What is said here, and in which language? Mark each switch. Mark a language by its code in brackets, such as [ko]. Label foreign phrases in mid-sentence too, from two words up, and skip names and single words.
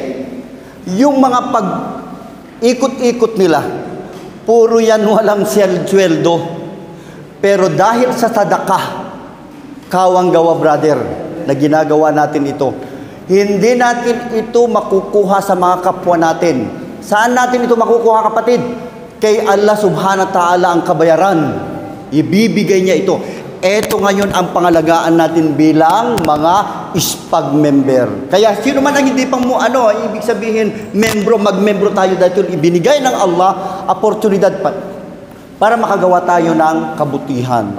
[tl] Yung mga pag-ikot-ikot nila, puro yan walang sweldo. Pero dahil sa sadakah, kawang gawa brother, na ginagawa natin ito, hindi natin ito makukuha sa mga kapwa natin. Saan natin ito makukuha, kapatid? Kay [ar] الله سبحانه وتعالى [tl] ang kabayaran. Ibibigay niya ito. Ito ngayon ang pangalagaan natin bilang mga SPAG member. Kaya sino man ang hindi pang ibig sabihin, mag-membro tayo dahil ibinigay ng Allah oportunidad para makagawa tayo ng kabutihan.